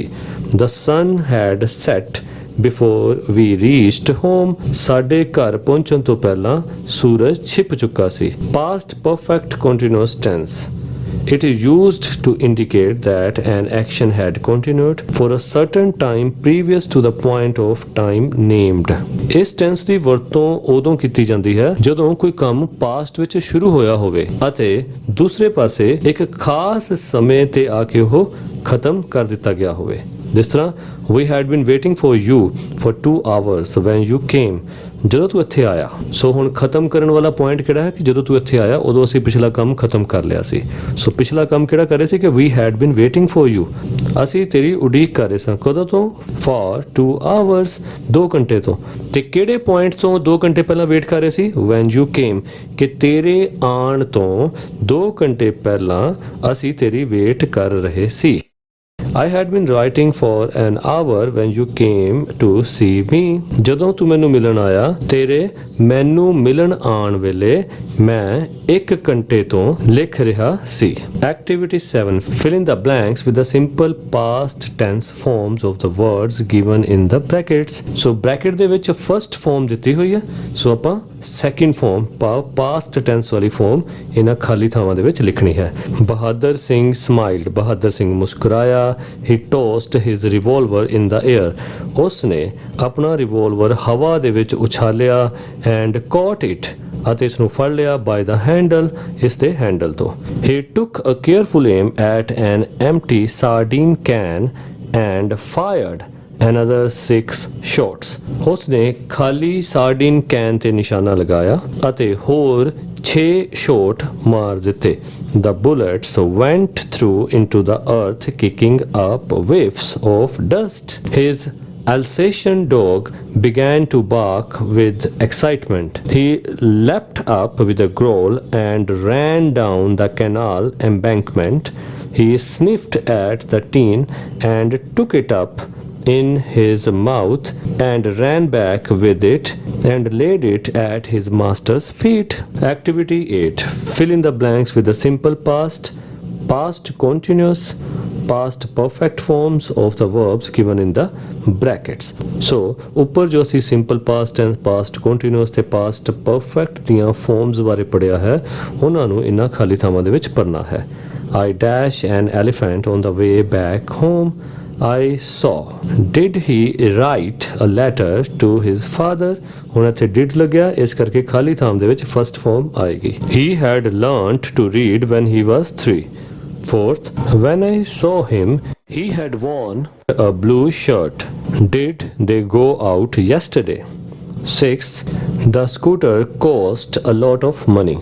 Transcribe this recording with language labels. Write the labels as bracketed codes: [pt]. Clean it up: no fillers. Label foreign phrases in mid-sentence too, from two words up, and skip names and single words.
[en] The sun had set before we reached home, [pa] ਸਾਡੇ ਘਰ ਪਹੁੰਚਣ ਤੋਂ ਪਹਿਲਾਂ ਸੂਰਜ ਛਿਪ ਚੁੱਕਾ ਸੀ। [en] Past perfect continuous tense, it is used to indicate that an action had continued for a certain time previous to the point of time named. [pa] ਇਸ ਟੈਂਸ ਦੀ ਵਰਤੋਂ ਉਦੋਂ ਕੀਤੀ ਜਾਂਦੀ ਹੈ ਜਦੋਂ ਕੋਈ ਕੰਮ ਪਾਸਟ ਵਿੱਚ ਸ਼ੁਰੂ ਹੋਇਆ ਹੋਵੇ ਅਤੇ ਦੂਸਰੇ ਪਾਸੇ ਇੱਕ ਖਾਸ ਸਮੇਂ ਤੇ ਆ ਕੇ ਉਹ ਖਤਮ ਕਰ ਦਿੱਤਾ ਗਿਆ ਹੋਵੇ। ਜਿਸ ਤਰ੍ਹਾਂ, [en] we had been waiting for you for 2 hours when you came, [pa] ਜਦੋਂ ਤੂੰ ਇੱਥੇ ਆਇਆ। ਸੋ ਹੁਣ ਖਤਮ ਕਰਨ ਵਾਲਾ ਪੁਆਇੰਟ ਕਿਹੜਾ ਹੈ ਕਿ ਜਦੋਂ ਤੂੰ ਇੱਥੇ ਆਇਆ ਉਦੋਂ ਅਸੀਂ ਪਿਛਲਾ ਕੰਮ ਖਤਮ ਕਰ ਲਿਆ ਸੀ। ਸੋ ਪਿਛਲਾ ਕੰਮ ਕਿਹੜਾ ਕਰ ਰਹੇ ਸੀ ਕਿ [en] we had been waiting for you, [pa] ਅਸੀਂ ਤੇਰੀ ਉਡੀਕ ਕਰ ਰਹੇ ਸਾਂ। ਕਦੋਂ ਤੋਂ? [en] for 2 hours, 2 [pa] ਘੰਟੇ ਤੋਂ। ਤੇ ਕਿਹੜੇ ਪੁਆਇੰਟ ਤੋਂ 2 ਘੰਟੇ ਪਹਿਲਾਂ ਵੇਟ ਕਰ ਰਹੇ ਸੀ? [en] when you came, [pa] ਕਿ ਤੇਰੇ ਆਉਣ ਤੋਂ 2 ਘੰਟੇ ਪਹਿਲਾਂ ਅਸੀਂ ਤੇਰੀ ਵੇਟ ਕਰ ਰਹੇ ਸੀ। [en] I had been waiting for an hour when you came to see me, [pa] ਜਦੋਂ ਤੂੰ ਮੈਨੂੰ ਮਿਲਣ ਆਇਆ। ਤੇਰੇ ਮੈਨੂੰ ਮਿਲਣ ਆਉਣ ਵੇਲੇ ਮੈਂ 1 ਘੰਟੇ ਤੋਂ ਲਿਖ ਰਿਹਾ ਸੀ। [en] Activity 7, fill in the blanks with the simple past tense forms of the words given in the brackets. So bracket [pa] ਦੇ ਵਿੱਚ [en] first form [pa] ਦਿੱਤੀ ਹੋਈ ਹੈ, ਸੋ ਆਪਾਂ [en] second form past tense [pa] ਵਾਲੀ form ਇਹਨਾਂ ਖਾਲੀ ਥਾਵਾਂ ਦੇ ਵਿੱਚ ਲਿਖਣੀ ਹੈ। ਬਹਾਦਰ ਸਿੰਘ smiled, ਬਹਾਦਰ ਸਿੰਘ ਮੁਸਕਰਾਇਆ। [en] He tossed his revolver in the air, [pa] ਉਸਨੇ ਆਪਣਾ ਰਿਵੋਲਵਰ ਹਵਾ ਦੇ ਵਿੱਚ ਉਛਾਲਿਆ। [en] and caught it, [pa] ਅਤੇ ਇਸ ਨੂੰ ਫੜ ਲਿਆ। [en] by the handle, [pa] ਇਸ ਦੇ ਹੈਂਡਲ ਤੋਂ। [en] He took a careful aim at an empty sardine can and fired another 6 shots, [pa] ਉਸਨੇ ਖਾਲੀ ਸਾਰਡੀਨ ਕੈਨ ਤੇ ਨਿਸ਼ਾਨਾ ਲਗਾਇਆ ਅਤੇ ਹੋਰ 6 shot ਮਾਰ ਦਿੱਤੇ. [en] The bullets went through into the earth, kicking up waves of dust. His Alsatian dog began to bark with excitement. He leapt up with a growl and ran down the canal embankment. He sniffed at the tin and took it up in his mouth and ran back with it and laid it at his master's feet. Activity 8. Fill in the blanks with the simple past, past continuous, past perfect forms of the verbs given in the brackets. [pa] So ਉੱਪਰ ਜੋ ਅਸੀਂ [en] simple past tense, past continuous [pa] ਤੇ [en] past perfect [pa] ਦੀਆਂ forms ਬਾਰੇ ਪੜਿਆ ਹੈ, ਉਹਨਾਂ ਨੂੰ ਇਹਨਾਂ ਖਾਲੀ ਥਾਵਾਂ ਦੇ ਵਿੱਚ ਪੜਨਾ ਹੈ. [en] I dash an elephant on the way back home. I saw. Did he write a letter to his father? [pa] ਹੁਣ ਇੱਥੇ did ਲੱਗਿਆ, ਇਸ ਕਰਕੇ ਖਾਲੀ ਥਾਮ ਦੇ ਵਿੱਚ [en] first form [pa] ਆਏਗੀ. [en] He had learnt to read when he was 3. Fourth, when I saw him, he had worn a blue shirt. Did they go out yesterday? Sixth, the scooter cost a lot of money.